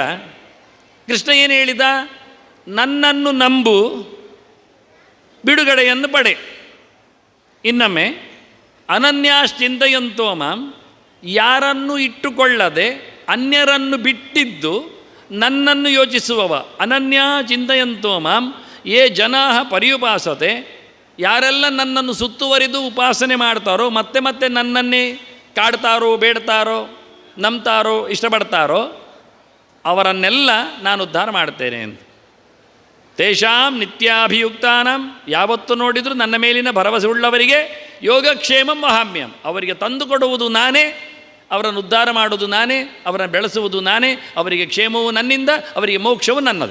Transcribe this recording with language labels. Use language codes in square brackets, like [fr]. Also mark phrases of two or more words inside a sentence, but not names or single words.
[kn] ಕೃಷ್ಣ ಏನು ಹೇಳಿದ? ನನ್ನನ್ನು ನಂಬು, ಬಿಡುಗಡೆಯನ್ನು ಪಡೆ. ಇನ್ನೊಮ್ಮೆ [sa] ಅನನ್ಯಾಶ್ಚಿಂತಯಂತೋ ಮಾಂ, [kn] ಯಾರನ್ನು ಇಟ್ಟುಕೊಳ್ಳದೆ ಅನ್ಯರನ್ನು ಬಿಟ್ಟಿದ್ದು ನನ್ನನ್ನು ಯೋಚಿಸುವವ. [sa] ಅನನ್ಯ ಚಿಂತಯಂತೋ ಮಾಂ ಯೇ ಜನಾಃ ಪರ್ಯುಪಾಸತೆ, [kn] ಯಾರೆಲ್ಲ ನನ್ನನ್ನು ಸುತ್ತುವರಿದು ಉಪಾಸನೆ ಮಾಡ್ತಾರೋ, ಮತ್ತೆ ಮತ್ತೆ ನನ್ನನ್ನೇ ಕಾಡ್ತಾರೋ, ಬೇಡ್ತಾರೋ, ನಂಬ್ತಾರೋ, ಇಷ್ಟಪಡ್ತಾರೋ, ಅವರನ್ನೆಲ್ಲ ನಾನು ಉದ್ಧಾರ ಮಾಡ್ತೇನೆ ಅಂತ. [sa] ತೇಷಾಂ ನಿತ್ಯಾಭಿಯುಕ್ತಾನಾಂ, [kn] ಯಾವತ್ತು ನೋಡಿದರೂ ನನ್ನ ಮೇಲಿನ ಭರವಸೆ ಉಳ್ಳವರಿಗೆ [sa] ಯೋಗಕ್ಷೇಮಂ ವಹಾಮ್ಯಂ, [kn] ಅವರಿಗೆ ತಂದು ಕೊಡುವುದು ನಾನೇ, ಅವರನ್ನು ಉದ್ಧಾರ ಮಾಡುವುದು ನಾನೇ, ಅವರನ್ನು ಬೆಳೆಸುವುದು ನಾನೇ, ಅವರಿಗೆ ಕ್ಷೇಮವು ನನ್ನಿಂದ, ಅವರಿಗೆ ಮೋಕ್ಷವು ನನ್ನದೇ.